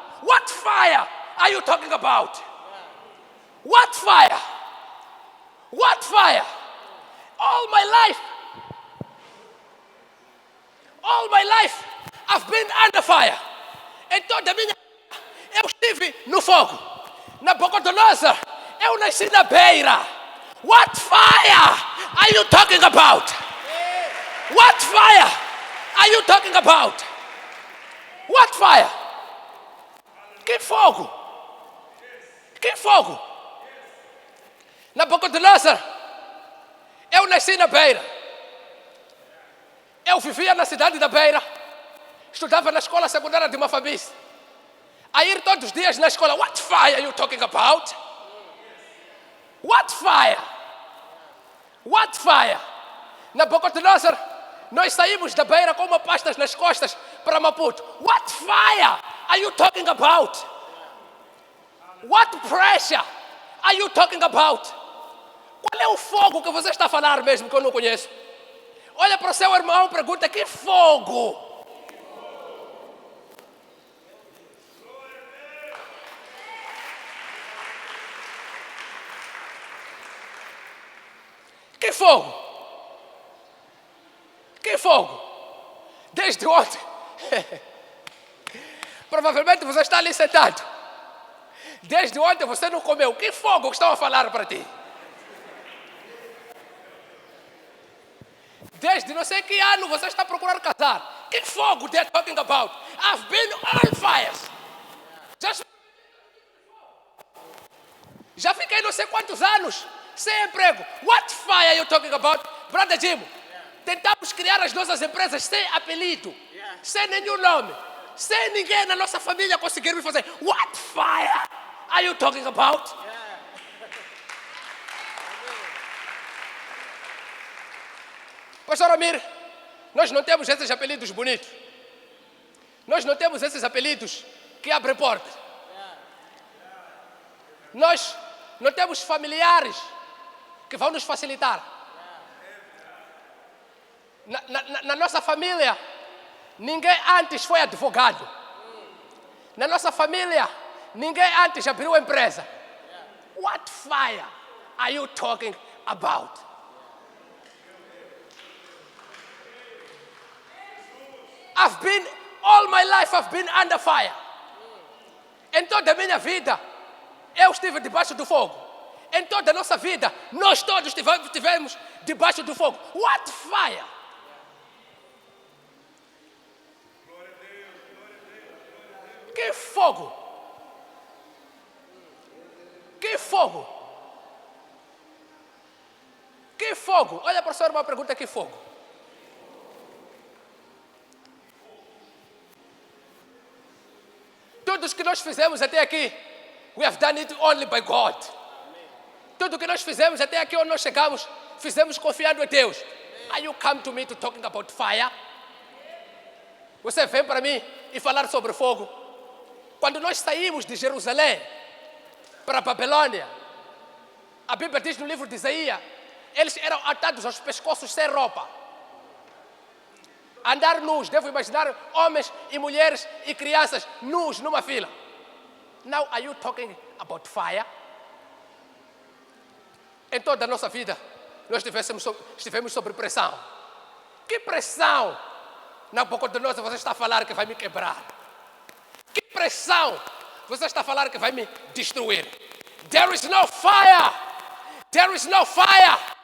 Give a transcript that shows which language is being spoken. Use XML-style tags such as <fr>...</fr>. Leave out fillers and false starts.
<en>What fire are you talking about? What fire? What fire? All my life, I've been under fire.</en> <pt>Em toda a minha vida, eu estive no fogo. Nabucodonosor, eu nasci na beira.</pt> <en>What fire are you talking about? What fire are you talking about? What fire?</en> <pt>Que fogo? Que fogo? Nabucodonosor, eu nasci na Beira. Eu vivia na cidade da Beira. Estudava na escola secundária de Mafabis. A ir todos os dias na escola.</pt> <en>What fire are you talking about? What fire? What fire?</en> <pt>Nabucodonosor, nós saímos da Beira com uma pastas nas costas para Maputo.</pt> <en>What fire are you talking about? What pressure are you talking about?</en> <pt>Qual é o fogo que você está a falar mesmo que eu não conheço? Olha para o seu irmão e pergunta: que fogo? Que fogo? Que fogo? Desde ontem. Provavelmente você está ali sentado. Desde ontem você não comeu. Que fogo que estão a falar para ti? Desde não sei que ano você está a procurar casar. Que fogo</pt> <en>they're talking about? I've been on fires.</en> <pt>Já fiquei não sei quantos anos sem emprego.</pt> <en>What fire are you talking about?</en> <pt>Brother Jim, tentamos criar as nossas empresas sem apelido, sem nenhum nome, sem ninguém na nossa família conseguir me fazer.</pt> <en>What fire are you talking about?</en> <pt>Pastor Amir, nós não temos esses apelidos bonitos. Nós não temos esses apelidos que abrem portas. Nós não temos familiares que vão nos facilitar. Na nossa família, ninguém antes foi advogado. Na nossa família, ninguém antes abriu empresa.</pt> <en>What fire are you talking about? All my life I've been under fire.</en> <pt>Em toda a minha vida, eu estive debaixo do fogo. Em toda a nossa vida, nós todos estivemos debaixo do fogo.</pt> <en>What fire?</en> <pt>Que fogo? Que fogo? Que fogo? Olha para o senhor uma pergunta: que fogo? Tudo o que nós fizemos até aqui,</pt> <en>we have done it only by God.</en> <pt>Tudo o que nós fizemos até aqui onde nós chegamos, fizemos confiando em Deus.</pt> <en>Are you come to me to talking about fire?</en> <pt>Você vem para mim e falar sobre fogo? Quando nós saímos de Jerusalém para a Babilônia, a Bíblia diz no livro de Isaías, eles eram atados aos pescoços sem roupa. Andar nus, devo imaginar homens e mulheres e crianças nus numa fila.</pt> <en>Now are you talking about fire?</en> <pt>Em toda a nossa vida, nós estivemos sob pressão. Que pressão? Nabucodonosor, você está a falar que vai me quebrar. Que pressão você está a falar que vai me destruir.</pt> <en>There is no fire. There is no fire.</en>